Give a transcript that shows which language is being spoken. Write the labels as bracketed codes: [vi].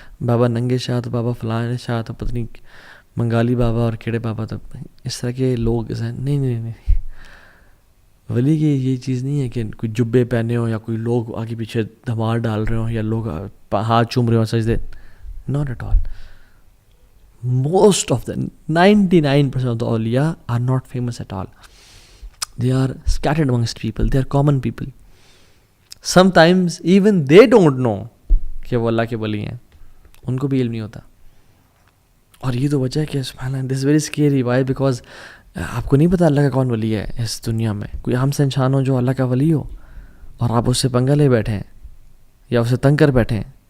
[ur] بابا ننگے شاہ تو بابا فلاں شاہ تو پتہ نہیں منگالی بابا اور کیڑے بابا، تو اس طرح کے لوگ نہیں نہیں نہیں. ولی کی یہ چیز نہیں ہے کہ کوئی جبے پہنے ہوں یا کوئی لوگ آگے پیچھے دھمال ڈال رہے ہوں یا لوگ ہاتھ چوم رہے ہوں سجدے. [en] Not at all. Most of the 99% of the awliya are not famous at all. They are scattered amongst people. They are common people. Sometimes even they don't know [ur] کہ وہ اللہ کے ولی ہیں، ان کو بھی علم نہیں ہوتا. اور یہ تو وجہ ہے کہ سبحان اللہ [en] This very scary. Why? Because [ur] آپ کو نہیں پتہ اللہ کا کون ولی ہے اس دنیا میں. کوئی عام سے انسان ہو جو اللہ کا ولی ہو اور آپ اس سے پنگا لے بیٹھے ہیں یا اسے تنگ کر بیٹھے ہیں.